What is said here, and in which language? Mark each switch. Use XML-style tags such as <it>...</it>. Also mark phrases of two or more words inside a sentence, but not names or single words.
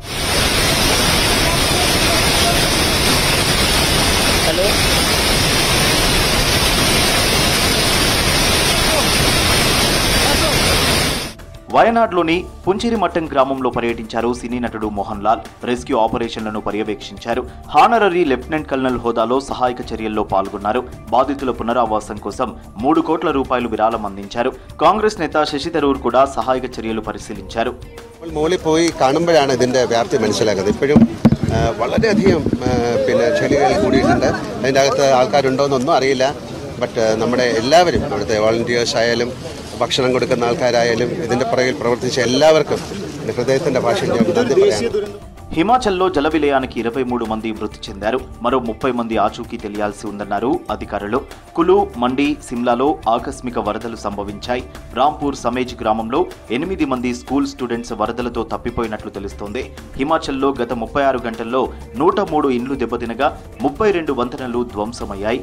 <te>వయనాడ్లోని పుంచిరిమట్టం గ్రామంలో పర్యటించారు సినీ నటుడు మోహన్ లాల్. రెస్క్యూ ఆపరేషన్లను పర్యవేక్షించారు.</te> <en>honorary lieutenant colonel</en> <te>హోదాలో సహాయక చర్యల్లో పాల్గొన్నారు. బాధితుల పునరావాసం కోసం 3 കോടി రూపాయలు విరాళం అందించారు. కాంగ్రెస్ నేత శశి తరూర్ కూడా సహాయక చర్యలు పరిశీలించారు.</te> <ml>മോളിൽ പോയി കാണുമ്പോഴാണ് ഇതിന്റെ വ്യാപ്തി മനസ്സിലാക്കുന്നത്. ഇപ്പോഴും വളരെയധികം ചെടികൾ കൂടിയിട്ടുണ്ട്. അതിൻ്റെ അകത്ത് ആൾക്കാരുണ്ടോയെന്നൊന്നും അറിയില്ല. ബട്ട് നമ്മുടെ എല്ലാവരും ഇവിടുത്തെ വോളണ്ടിയേഴ്സ് ആയാലും ഭക്ഷണം കൊടുക്കുന്ന ആൾക്കാരായാലും ഇതിന്റെ പുറകിൽ പ്രവർത്തിച്ച എല്ലാവർക്കും ഹൃദയത്തിന്റെ ഭാഷയിൽ നന്ദി പറയാം.</ml> <te>హిమాచల్లో జల విలయానికి 23 మంది మృతి చెందారు. మరో 30 మంది ఆచూకీ తెలియాల్సి ఉందన్నారు అధికారులు. కులు, మండి, సిమ్లాలో ఆకస్మిక వరదలు సంభవించాయి. రాంపూర్ సమేజ్ గ్రామంలో 8 మంది</te> <en>school students</en> <te>వరదలతో తప్పిపోయినట్లు తెలుస్తోంది. హిమాచల్లో గత 36 గంటల్లో 103 ఇండ్లు దెబ్బతినగా 32 వంతెనలు ధ్వంసమయ్యాయి.</te>